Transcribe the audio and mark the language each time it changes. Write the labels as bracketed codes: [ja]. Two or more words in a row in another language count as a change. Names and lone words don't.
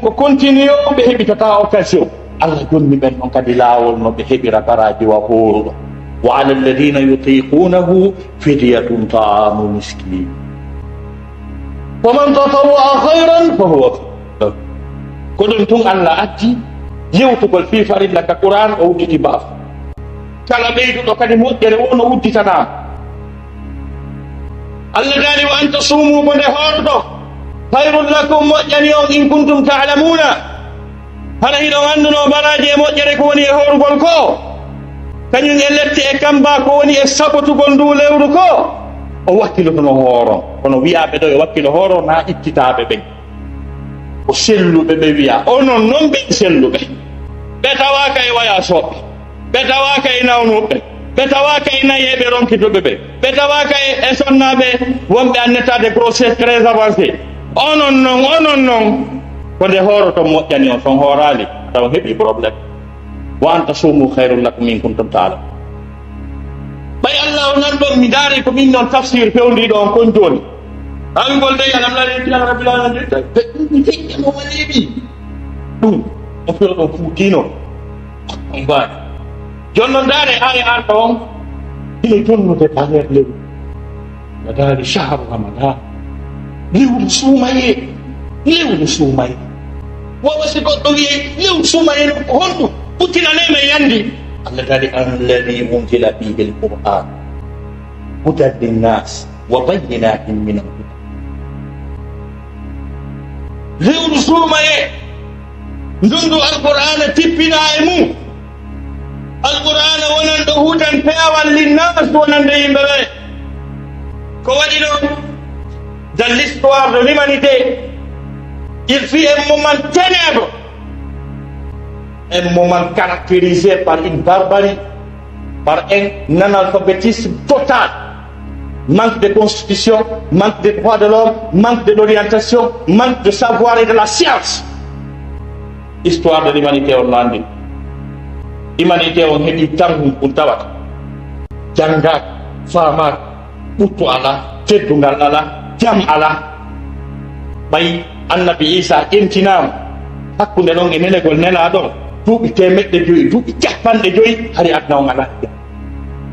[ff] ko continue o ɓe heɓitata occasion Allah jonni ɓen noon kadi laawol no ɓe heɓira baraji wa horuɗo [ar] وعلى الذين يطيقونه فدية طعام مسكين ومن تطوع خيرا فهو [ff] ko ɗum tun Allah addi yewtugol fi farilla ka Qur'an o udditi baaf kala ɓeyduɗo kadi moƴƴere wono udditanama Allah daali [ar] وأن تصوموا [ff] ko nde hoorɗo [ar] خير لكم [ff] moƴƴani on [ar] إن كنتم تعلمون [ff] hana hiɗon anduno baraji e moƴƴere ko woni e hoorugol ko kañum e lette e kamba ko woni e saɓotugol ndu lewru ko o wakkilotono hooron kono wiyaɓe ɗo e wakkilo hooron na ittitaɓe ɓen ko selluɓe ɓe wiya onon noon ɓe selluɓe ɓe tawaka e wayasoɓe ɓe tawaka e nawnuɓe ɓe tawaka e nayeɓe ronkitoɓe ɓe tawaka e sonnaɓe wonɓe annetade [fr] grossesse très avancé [ff] onon noon ko nde hooroto moƴƴani on son hoorali taw heeɓi probléme [ar] وأن تصوموا خير لكم إن كنتم تعلمون [ff] ɓay Allah o nan ɗon mi daari ko min noon tafsir fewndiɗo on kon joni angol dey alam laa [ar] رب العالمين [ff] mi feƴƴamo waleeɓi ɗum o felo ɗon fuutino on mbaɗi joni noon daare aya an ɗo on hino jonnude baner lewru no daari [ar] شهر رمضان [ff] lewru suumaye wawa si goɗɗo wiye lewru suumaye no ko honɗum ɓuttinanema yandi Allah daari [ar] الذي أنزل فيه القرآن هدى للناس وبينات من الهدى [ff] lewru suumaye ndundu alqur'ana tippina e mum alqur'ana wonan ɗo hudan pewal linnas wonande yimɓe ɓe ko waɗi ɗo [fr] dans l'histoire de l'humanité il fut un moment ténèbre un moment caractérisé par une barbarie par un analphabétisme total manque de constitution, manque des droits de l'homme, manque de l'orientation, manque de savoir et de la science. Histoire de l'humanité on landi. [ff] Humanité on heɓi tangum ɗum tawata. Jangat, famat, ɓuttu ala, teddugal ala, jam ala. Ɓay annabi Isa ƴentinama hakkunde ɗon e nenegol nelaɗon duuɓi 500, duuɓi 50 hari adna on ala.